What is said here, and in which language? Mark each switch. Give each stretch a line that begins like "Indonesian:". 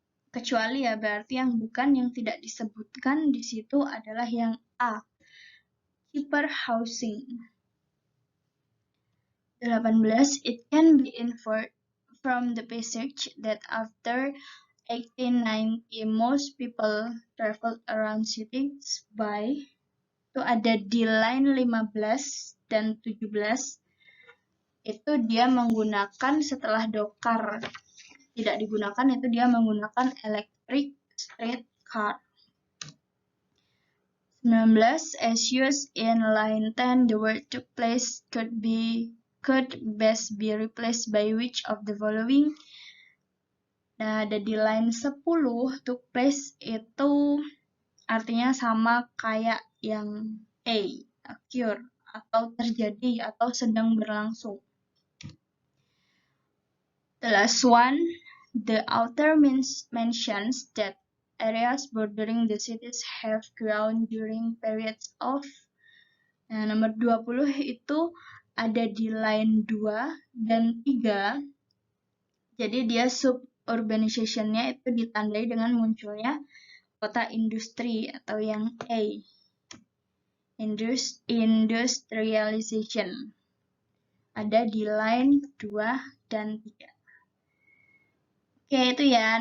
Indonesian: Kecuali ya berarti yang bukan, yang tidak disebutkan di situ adalah yang A, cheaper housing. 18.
English: It can be inferred from the passage that after 1890 most people traveled around cities by.
Indonesian: Itu ada di line 15 dan 17. Itu dia menggunakan setelah dokar tidak digunakan, itu dia menggunakan electric streetcar. 19.
English: As used in line 10, the word took place could best be replaced by which of the following.
Indonesian: Nah, ada di line 10, took place itu artinya sama kayak yang A, occur, atau terjadi, atau sedang berlangsung.
English: The last one, the author mentions that areas bordering the cities have grown during periods of.
Indonesian: Nah, nomor 20 itu ada di line 2 dan 3. Jadi dia suburbanization-nya itu ditandai dengan munculnya kota industri atau yang A. Industrialization. Ada di line 2 dan 3. Oke, itu ya.